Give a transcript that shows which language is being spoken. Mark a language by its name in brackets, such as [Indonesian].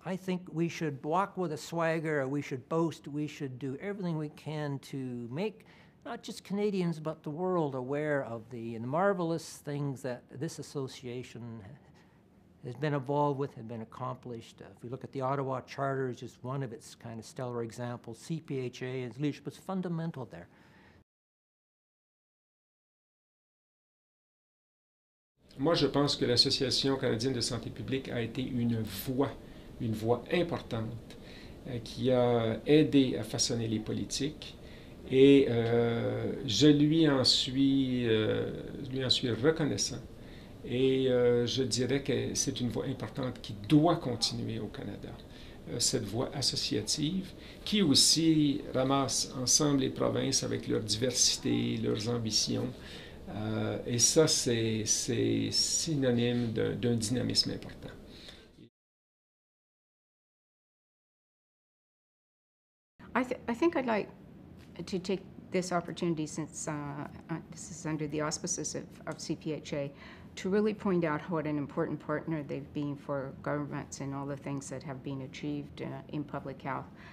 [English] I think we should walk with a swagger, we should boast, we should do everything we can to make not just Canadians, but the world aware of the marvelous things that this association has been involved with, have been accomplished. If we look at the Ottawa Charter, it's just one of its kind of stellar examples. CPHA, its leadership was fundamental there. [French] Moi, je pense que l'Association canadienne de santé publique a été une voix importante qui a aidé à façonner les politiques. Et je lui en suis reconnaissant. Et je dirais que c'est une voix importante qui doit continuer au Canada. Cette voix associative qui aussi ramasse ensemble les provinces avec leur diversité, leurs ambitions. Et ça, c'est synonyme d'un dynamisme important. [English] I think I'd like to take this opportunity, since this is under the auspices of CPHA, to really point out what an important partner they've been for governments and all the things that have been achieved in public health.